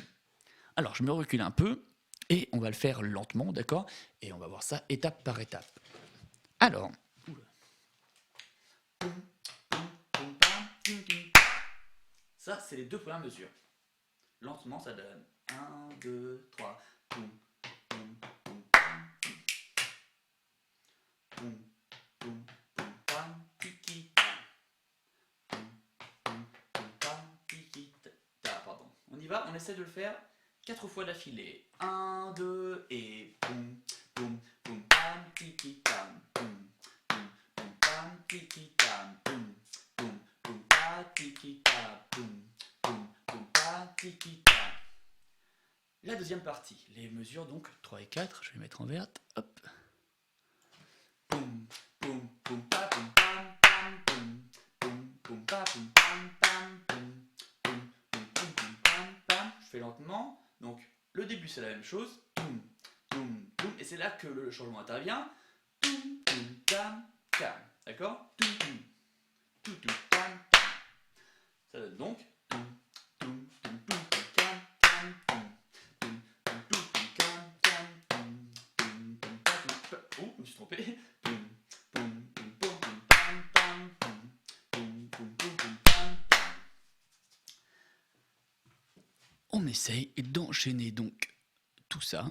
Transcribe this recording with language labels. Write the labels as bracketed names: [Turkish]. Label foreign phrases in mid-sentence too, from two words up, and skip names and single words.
[French] Alors, je me recule un peu. Et on va le faire lentement, d'accord? Et on va voir ça étape par étape. Alors, ça, c'est les 2 premières mesures. Lentement, ça donne 1, 2, 3. Poum, poum, poum, pam, poum, poum, poum, pam, tiki, tam. Poum, poum, poum, pam, tiki, ta. Pardon. On y va, on essaie de le faire 4 fois d'affilée. 1, 2 et poum, poum, poum, pam, tiki, tam. Poum, poum, poum, pam, tiki, tam. Poum, poum, poum, pa, tiki, ta. Poum, poum, poum, pa, tiki, ta. La deuxième partie, les mesures donc 3 et 4, je vais les mettre en verte, hop. Poum, poum, poum, pa, poum, pam, pam, poum, poum, poum, pa, poum, pam, pam, poum, poum, poum, poum, poum, pam, pam. Je fais lentement, donc le début c'est la même chose, poum, poum, poum, et c'est là que le changement intervient, poum, poum, tam, tam, d'accord? Poum, poum, poum, poum, tam, tam. Ça donne donc poum, poum, poum, poum, poum, tam, tam, poum. Oh, je me suis trompé. On essaye d'enchaîner donc tout ça.